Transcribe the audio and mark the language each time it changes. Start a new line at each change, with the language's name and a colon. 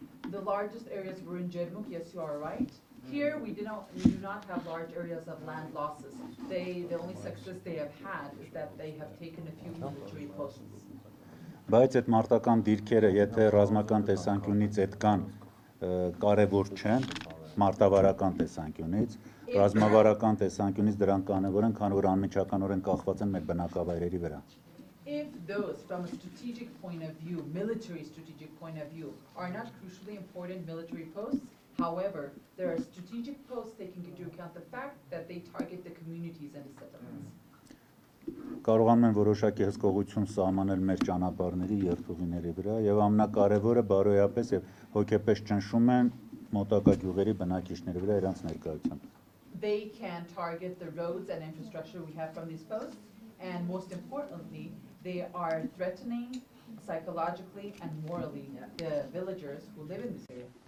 English: The largest areas were in Jermuk, yes you are right. Here we do not have large areas of land losses. The only success they have had is that they have taken a few military posts.
Armenian: Բայց այդ մարտական դիրքերը, եթե ռազմական տեսանկյունից այդքան կարևոր չեն, մարտավարական տեսանկյունից, ռազմավարական տեսանկյունից դրանք կարևոր են, քանի որ անմիջականորեն կախված են մեր բնակավայրերի վրա։
English: If those from a strategic point of view, military strategic point of view, are not crucially important military posts, however, there are strategic posts taking into account the fact that they target the communities and the settlements.
Armenian: Կարողանում են որոշակի հսկողություն սահմանել մեր ճանապարհների երթուղիների վրա եւ ամենակարևորը բարոյապես եւ հոգեպես ճնշում են մոտակա գյուղերի բնակիչների վրա իրանց ներկայությամբ։
English: They can target the roads and infrastructure we have from these posts, and most importantly, they are threatening psychologically and morally the villagers who live in this area.